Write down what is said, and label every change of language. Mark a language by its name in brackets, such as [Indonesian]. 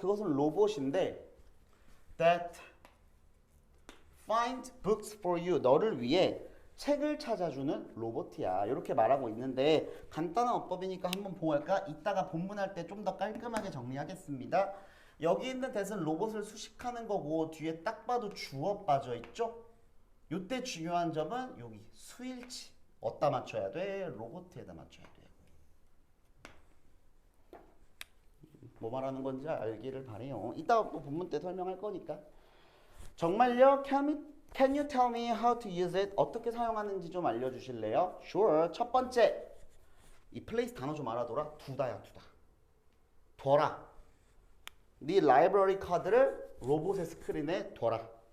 [Korean] 그것은 로봇인데 [English] that find books for you. [Korean] 너를 위해 책을 찾아주는 로봇이야. 이렇게 말하고 있는데 간단한 어법이니까 한번 보고 갈까? 이따가 본문할 때 좀 더 깔끔하게 정리하겠습니다. 여기 있는 that은 로봇을 수식하는 거고 뒤에 딱 봐도 주어 빠져 있죠? 이때 중요한 점은 여기 수일치. 어디다 맞춰야 돼? 로봇에다 맞춰야 돼. 뭐 말하는 건지 알기를 바래요. 이따가 또 본문 때 설명할 거니까. 정말요? [English] Can you tell me how to use it? [Korean] 어떻게 사용하는지 좀 알려주실래요? [English] Sure. [Korean] 첫 번째, 이 플레이스 단어 좀 알아둬라. 두다야, 두다. 둬라. 네 라이브러리 카드를 로봇의 스크린에 둬라.